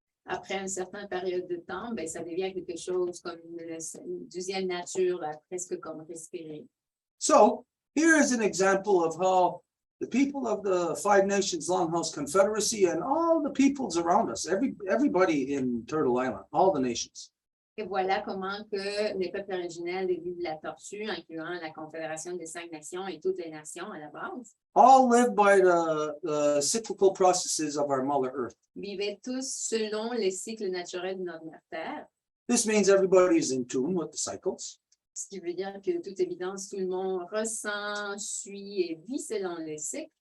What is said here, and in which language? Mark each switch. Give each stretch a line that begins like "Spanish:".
French: Après une certaine période de temps, ben, ça devient quelque chose comme une deuxième nature, là, presque comme respirer.
English: So here is an example of how the people of the Five Nations Longhouse Confederacy and all the peoples around us, everybody in Turtle Island, all the nations,
French: Et voilà comment que les peuples originels des îles de la Tortue, incluant la Confédération des 5 Nations et toutes les nations à la base,
English: all live by the cyclical processes of our Mother Earth.
French: vivaient tous selon les cycles naturels de notre Terre,
English: This means everybody is in tune with the cycles.
French: ce qui veut dire que de toute évidence, tout le monde ressent, suit et vit selon les cycles.